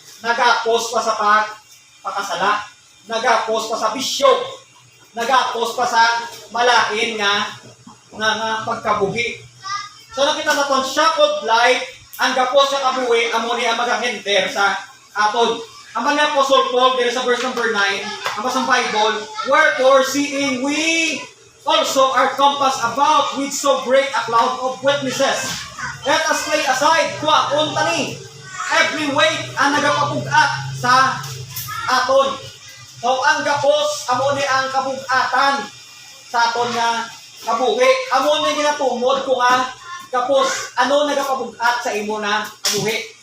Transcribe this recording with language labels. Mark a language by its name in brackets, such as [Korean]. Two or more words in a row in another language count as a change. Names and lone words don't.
[Hiligaynon] Nagapos pa sa pagpakasala, nagapos pa sa bisyo, nagapos pa sa malain nga pagkabuhi. So nakita naton [English] shackled life, [Hiligaynon] ang gapos sa kabuhi amo ni ang magahender sa aton. Ang mga Apostle Paul dito sa [English] verse number [Hiligaynon] 9, ang basang Bible, [English] wherefore seeing we also are compassed about with so great a cloud of witnesses, let us lay aside [Hiligaynon] kuwaon tani [English] every weight [Hiligaynon] ang nagapabugat sa aton. So ang gapos amo ni ang kabugatan sa aton nga kabuhi. Amo ni ginatumod ko nga gapos ano nagapabugat sa imo na kabuhi.